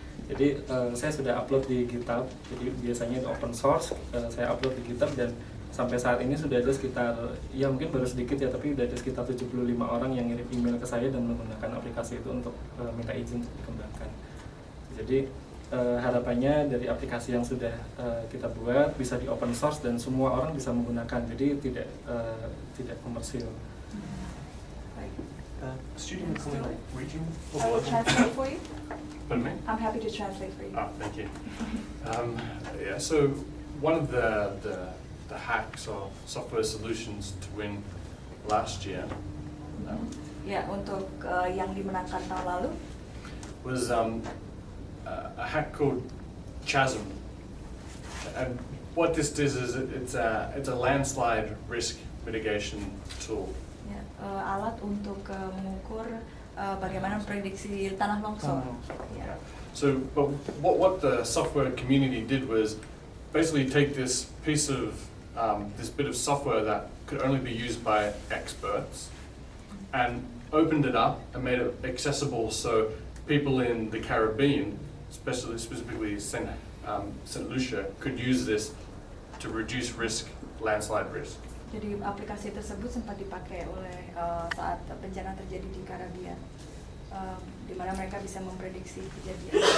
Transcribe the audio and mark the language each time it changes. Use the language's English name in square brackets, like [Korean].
[Indonesian] Jadi saya sudah upload di GitHub, jadi biasanya itu open source, saya upload di GitHub dan sampai saat ini sudah ada sekitar, ya mungkin baru sedikit ya, tapi sudah ada sekitar 75 orang yang ngirim email ke saya dan menggunakan aplikasi itu untuk minta izin dikembangkan. Jadi harapannya dari aplikasi yang sudah kita buat bisa di open source dan semua orang bisa menggunakan, jadi tidak komersil. [English] Student region? I will translate for you. Pardon me? I'm happy to translate for you. Thank you. Yeah, so one of the hacks or software solutions to win last year [Indonesian] Ya, untuk yang dimenangkan tahun lalu [English] was a hack called Chasm. And what this does is it's a landslide risk mitigation tool. [Indonesian] ya, alat untuk mengukur bagaimana prediksi tanah longsor. Ya. [English] So, but what the software community did was basically take this piece of this bit of software that could only be used by experts, and opened it up and made it accessible so people in the Caribbean, specifically Saint Lucia, could use this to reduce risk, landslide risk. [Indonesian] Jadi aplikasi tersebut sempat dipakai oleh saat bencana terjadi di Karibia, di mana mereka bisa memprediksi kejadian.